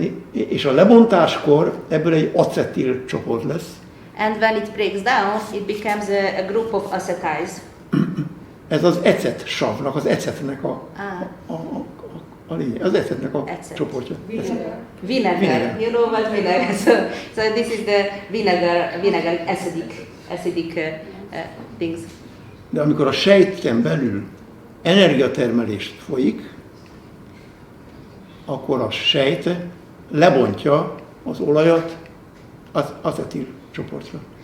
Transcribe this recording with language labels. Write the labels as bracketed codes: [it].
[hu] És a lebontáskor ebből egy acetil csoport lesz. [en] And when it breaks down, it becomes a group of acetyls. [hu] Ez az ecet savnak, az ecetnek a lényeg, az ecetnek a csoportja. [en] Vinegar. You know what vinegar? So this is the vinegar acidic things. [hu] De amikor a sejten belül energiatermelés folyik, akkor a sejt lebontja az olajat az acetil csoportra.